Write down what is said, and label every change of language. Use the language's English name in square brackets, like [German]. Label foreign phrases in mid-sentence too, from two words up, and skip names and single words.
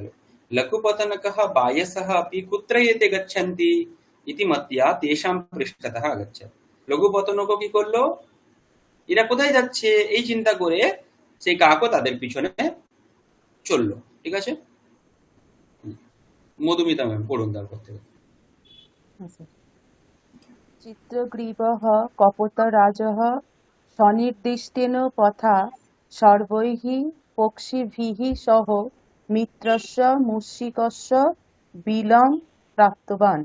[Sanskrit] লঘুপতনকঃ বায়সঃ अपि কুত্র এতে গচ্ছন্তি ইতি মত্যা তেষাং পৃষ্ঠতঃ আগচ্ছৎ। [Bangla] লঘুপতনক কি করলো, এরা কোথায় যাচ্ছে এই চিন্তা করে সেই কাকও তাদের পিছনে চললো। ঠিক আছে, মধুমিতা ম্যাম পড়ুন তারপর থেকে। [Sanskrit] চিত্রগ্রীবः কপোতরাজः সনির্দিষ্টেন পথা সর্বৈঃ পক্ষিভিः সহ মিত্রস্য মুষিকস্য বিলং প্রাপ্তবান।